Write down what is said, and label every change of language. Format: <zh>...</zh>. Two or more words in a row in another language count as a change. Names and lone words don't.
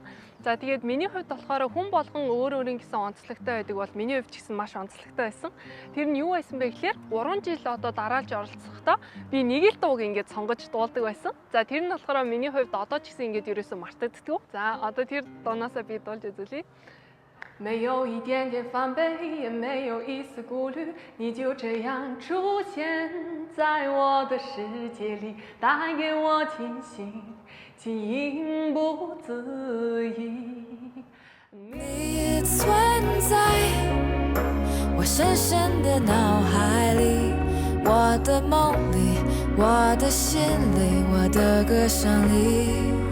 <mn>За тэгээд миний хувьд болохоор хүн болгон өөр гэсэн онцлогтой байдаг бол миний хувьд ч гэсэн маш онцлогтой байсан. Тэр нь юу байсан бэ гэхээр 3 жил одоо дараалж оролцохдоо би нэг л дууг ингээд сонгож дуулдаг байсан. За тэр нь болохоор миний хувьд одоо ч гэсэн ингээд ерөөсөө мартагддаг. За одоо тэр дуунаасаа би дуулж үзүүлье.</mn> <zh>没有一点点防备，也没有一丝顾虑，你就这样出现在我的世界里，带给我惊喜，情不自已。你存在我深深的脑海里，我的梦里，我的心里，我的歌声里。</zh>